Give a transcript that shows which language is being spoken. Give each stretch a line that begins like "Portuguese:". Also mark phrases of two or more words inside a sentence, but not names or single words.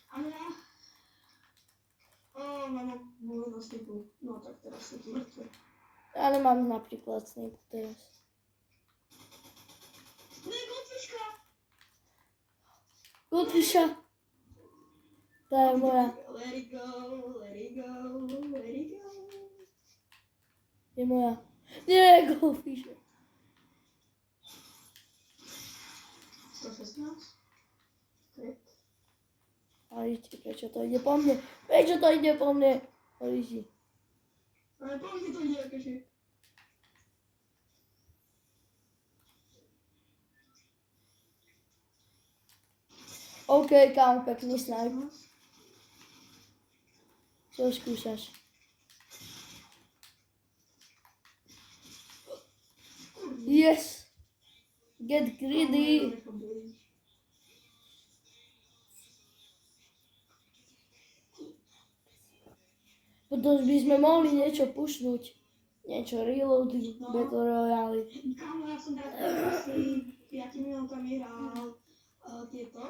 Slovak: Mám bolo na snipu. No tak teraz sú tu mŕtve. Ja nemám napríklad snipu teraz. Ne, goldfiška! Goldfisha. To je moja.
English: Let it go, let it go, let it go.
Slovak: Je moja. Nie, goldfisha. 116? Okay. Ale prečo to ide po mne? Prečo to ide po mne? Líži. Ale po mne to ide akože. OK, kámo, pekný snipe. Čo skúšaš?
English: Yes! Get greedy!
Slovak: Potom by sme mohli niečo pušnúť. Niečo reloady, Battle Royale. Kámo, ja som teraz asi 5 minútami hral tieto.